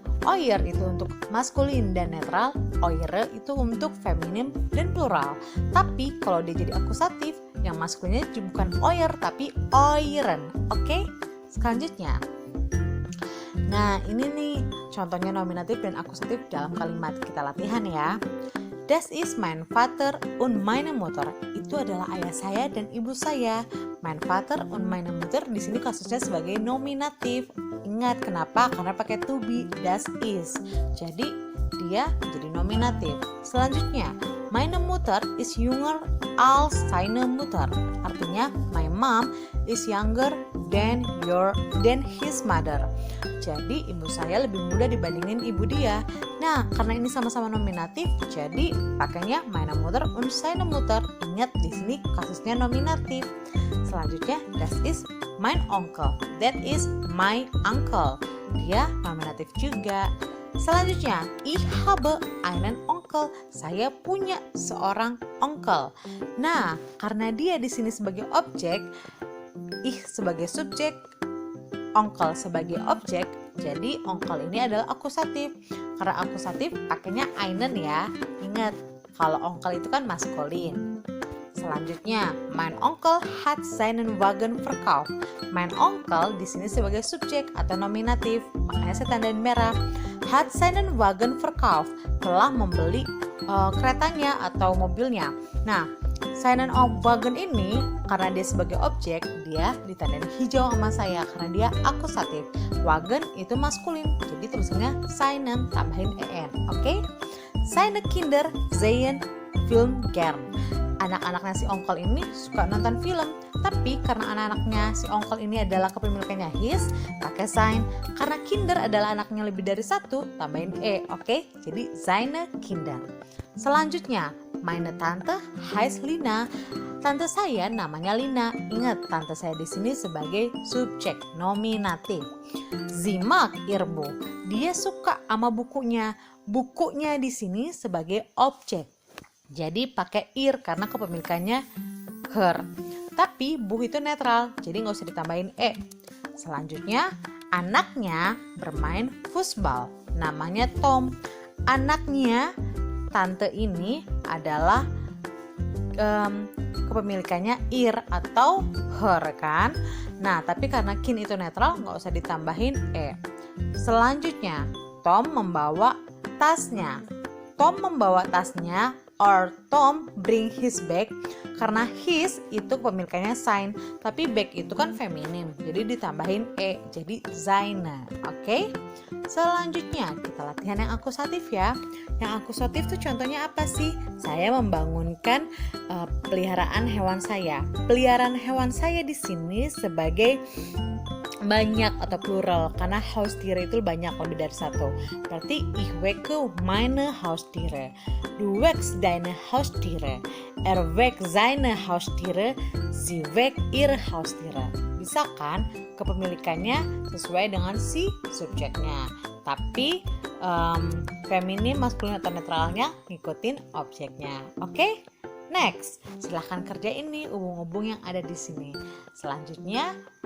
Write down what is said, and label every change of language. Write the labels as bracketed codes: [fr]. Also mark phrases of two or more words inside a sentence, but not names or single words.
[id] Oyer itu untuk maskulin dan netral, oire itu untuk feminim dan plural. Tapi kalau dia jadi akusatif, yang maskulinnya bukan oyer tapi oiren. Oke? Selanjutnya. Nah, ini nih contohnya nominatif dan akusatif dalam kalimat. Kita latihan ya. [de] Das ist mein Vater und meine Mutter. [id] Itu adalah ayah saya dan ibu saya. [de] Mein Vater und meine Mutter [id] di sini kasusnya sebagai nominatif. Ingat kenapa? Karena pakai [en] to be, [de] das ist. [id] Jadi dia jadi nominatif. Selanjutnya, [de] meine Mutter ist jünger als seine Mutter. [id] Artinya, [en] my mom is younger than his mother. [id] Jadi ibu saya lebih muda dibandingin ibu dia. Nah, karena ini sama-sama nominatif, jadi pakainya [de] meine Mutter und seine Mutter. [id] Ingat di sini kasusnya nominatif. Selanjutnya, [de] das ist mein Onkel. [en] That is my uncle. [id] Dia nominatif juga. Selanjutnya, [de] ich habe einen Onkel. [id] Saya punya seorang onkel. Nah, karena dia di sini sebagai objek, ich sebagai subjek, onkel sebagai objek, jadi onkel ini adalah akusatif. Karena akusatif pakainya einen ya. Ingat, kalau onkel itu kan maskulin. Selanjutnya, [de] mein Onkel hat seinen Wagen verkauft. Mein Onkel [id] di sini sebagai subjek atau nominatif, makanya saya tandain merah. [de] Hat seinen Wagen verkauft, [id] telah membeli keretanya atau mobilnya. Nah, [de] seinen Wagen [id] ini karena dia sebagai objek, dia ditandain hijau sama saya karena dia akusatif. Wagen itu maskulin, jadi tulisannya seinen tambahin en. Oke? [de] Seine Kinder sehen Film gern. [id] Anak-anaknya si Onkel ini suka nonton film, tapi karena anak-anaknya si Onkel ini adalah kepemilikannya his, pakai sein. Karena Kinder adalah anaknya lebih dari 1, tambahin oke? [de] Jadi seine Kinder. Selanjutnya, meine Tante heißt Lina. [id] Tante saya namanya Lina. Ingat, tante saya di sini sebagai subjek nominatif. [de] Sie mag ihr Buch. [id] Dia suka sama bukunya. Bukunya di sini sebagai objek. Jadi pakai ir karena kepemilikannya her. Tapi buh itu netral, jadi nggak usah ditambahin Selanjutnya, anaknya bermain futsal. Namanya Tom. Anaknya tante ini adalah kepemilikannya ir atau her kan. Nah, tapi karena kin itu netral, nggak usah ditambahin Selanjutnya, Tom membawa tasnya. Tom membawa tasnya, [en] or Tom bring his bag. [id] Karena his itu kepemilikannya sein, tapi bag itu kan feminim, jadi ditambahin jadi seine. Oke? Selanjutnya kita latihan yang akusatif ya. Yang akusatif tuh contohnya apa sih? Saya membangunkan peliharaan hewan saya. Peliharaan hewan saya di sini sebagai banyak atau plural karena Haustiere itu banyak, lebih dari 1. [de] Berarti ich wecke meine Haustiere, du wächst deine Haustiere, er weckt seine Haustiere, sie weckt ihre Haustiere. [id] Bisa kan kepemilikannya sesuai dengan si subjeknya, tapi feminim, maskulin atau netralnya ngikutin objeknya. Oke? Next, silahkan kerjain nih hubung-hubung yang ada di sini.